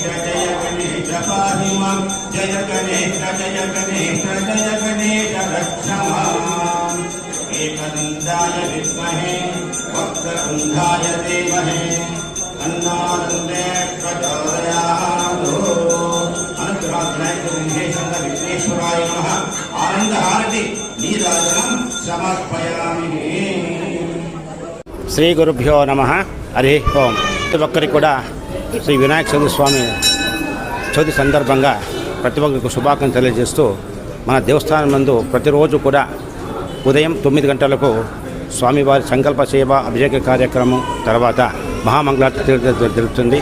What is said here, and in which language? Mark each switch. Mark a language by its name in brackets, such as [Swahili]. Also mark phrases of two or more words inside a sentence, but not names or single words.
[Sanskrit] जय गणेश पाहि मां जय गणेश जय गणेश जय गणेश रक्ष माम् एकदन्ताय विद्महे वक्रतुण्डाय धीमहि तन्नो प्रचोदयात् विघ्नेश्वराय नमः आनंद हारति नीराजनं समर्पयामि। श्री गुरुभ्यो नमः. हरि ओं. [Telugu] ప్రతి ఒక్కరికి కూడా శ్రీ వినాయక చవితి స్వామి చవితి సందర్భంగా ప్రతి ఒక్కరికి శుభాకాంక్షలు తెలియజేస్తూ మన దేవస్థానం నందు ప్రతిరోజు కూడా ఉదయం 9 గంటలకు స్వామివారి సంకల్ప సేవ అభిషేక కార్యక్రమం తర్వాత మహామంగళారతి జరుగుతుంది.